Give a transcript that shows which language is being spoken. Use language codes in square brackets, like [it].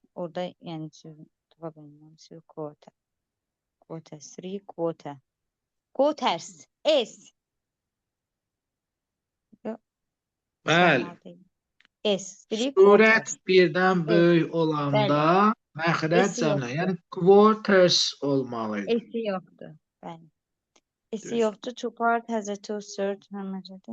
[az] Orada yəni tapa bilməm. 3 quarter. Quarter, 3 quarter. Quarters. S. Bəli. S. 3 Surət quarters. birdən böyük olanda məxrəc cəmlə, yoxdur. yəni quarters olmalıydı. S yoxdur. Bəli. S yoxdur. [en] Two part has a two-third majority.